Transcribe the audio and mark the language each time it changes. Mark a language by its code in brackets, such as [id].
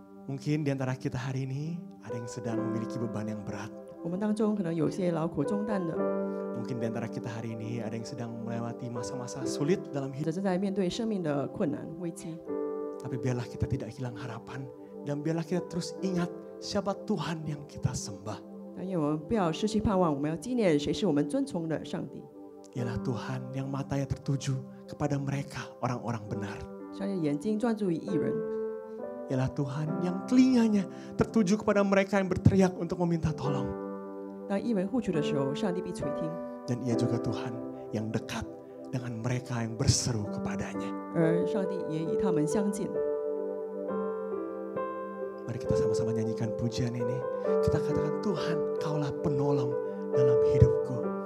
[id] Mungkin di antara kita hari ini ada yang sedang memiliki beban yang berat. [zh] 我们当中可能有些劳苦重担的， [id] Mungkin di antara kita hari ini ada yang sedang melewati masa-masa sulit dalam [zh] 或 [id] hidup. [zh] 者正在面对生命的困难危机。 [id] Tapi biarlah kita tidak hilang harapan. Dan biarlah kita terus ingat siapa Tuhan yang kita sembah. [zh] 但愿我们不要失去盼望，我们要纪念谁是我们尊崇的上帝。 [id] Ialah Tuhan yang matanya tertuju kepada mereka, orang-orang benar. [zh] 上帝的眼睛专注于义人， [id] Ialah Tuhan yang telinganya tertuju kepada mereka yang berteriak untuk meminta tolong. [zh] 当义人呼求的时候，上帝必垂听。 [id] Dan ia juga Tuhan yang dekat dengan mereka yang berseru kepadanya. [zh] 而上帝也与他们相近。 [id] Mari kita sama-sama nyanyikan pujian ini. Kita katakan, Tuhan, Kaulah penolong dalam hidupku.